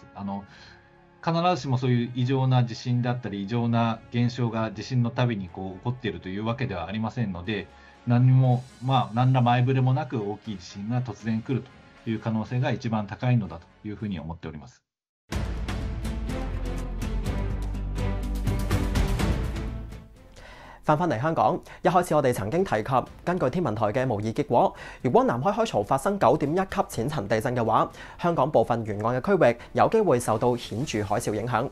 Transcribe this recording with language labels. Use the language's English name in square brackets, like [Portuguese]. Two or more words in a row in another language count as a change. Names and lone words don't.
[Japanese] 必ずしもそういう異常な地震だったり異常な現象が地震のたびに起こっているというわけではありませんので、何ら前触れもなく大きい地震が突然来るという可能性が一番高いのだというふうに思っております。 [Cantonese] 翻返嚟香港，一開始我哋曾經提及，根據天文台嘅模擬結果，如果南海海槽發生9.1級淺層地震嘅話，香港部分沿岸嘅區域有機會受到顯著海嘯影響。